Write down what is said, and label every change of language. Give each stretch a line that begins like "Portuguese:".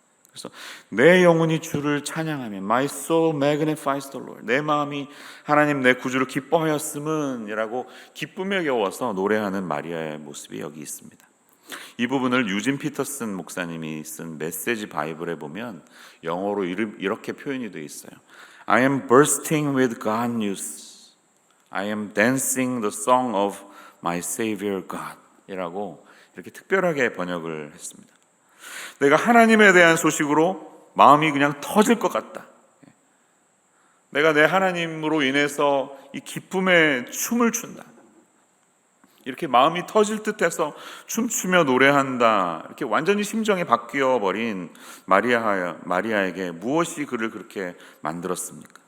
Korean: 그래서 내 영혼이 주를 찬양하며
English: My soul magnifies the Lord,
Korean: 내 마음이 하나님 내 구주를 기뻐하였음은 이라고 기쁨에 겨워서 노래하는 마리아의 모습이 여기 있습니다. 이 부분을 유진 피터슨 목사님이 쓴 메시지 바이블에 보면 영어로 이렇게 표현이 되어 있어요.
English: I am bursting with God news, I am dancing the song of my Savior God
Korean: 이라고 이렇게 특별하게 번역을 했습니다. 내가 하나님에 대한 소식으로 마음이 그냥 터질 것 같다, 내가 내 하나님으로 인해서 이 기쁨의 춤을 춘다, 이렇게 마음이 터질 듯해서 춤추며 노래한다, 이렇게 완전히 심정이 바뀌어 버린 마리아에게 무엇이 그를 그렇게 만들었습니까?